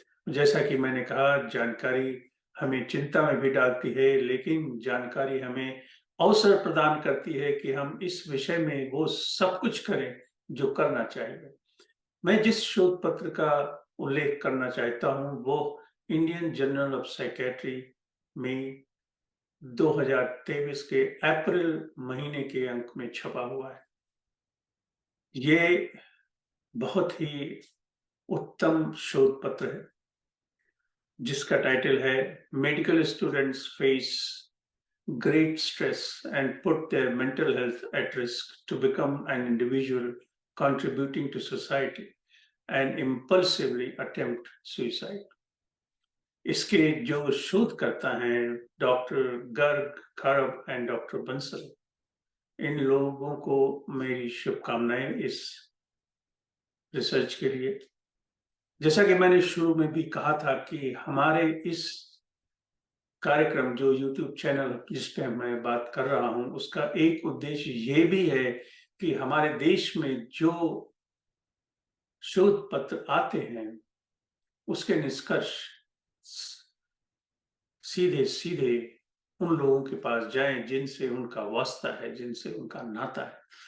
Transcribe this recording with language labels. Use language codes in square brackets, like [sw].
[hi] जैसा कि मैंने कहा, जानकारी हमें चिंता में भी डालती है, लेकिन जानकारी हमें अवसर प्रदान करती है कि हम इस विषय में वो सब कुछ करें जो करना चाहिए। मैं जिस शोध पत्र का उल्लेख करना चाहता हूं वो इंडियन जर्नल ऑफ साइकेट्री में 2023 के अप्रैल महीने के अंक में छपा हुआ है। ये बहुत ही उत्तम शोध पत्र है जिसका टाइटल है [en] Medical students face great stress and put their mental health at risk to become an individual contributing to society and impulsively attempt suicide. [hi] इसके जो शोधकर्ता हैं डॉक्टर गर्ग, खरब एंड डॉक्टर बंसल, इन लोगों को मेरी शुभकामनाएं इस रिसर्च के लिए। जैसा कि मैंने शुरू में भी कहा था कि हमारे इस कार्यक्रम जो YouTube चैनल जिस पे मैं बात कर रहा हूं उसका एक उद्देश्य ये भी है कि हमारे देश में जो शोध पत्र आते हैं उसके निष्कर्ष सीधे सीधे उन लोगों के पास जाएं जिनसे उनका वास्ता है, जिनसे उनका नाता है।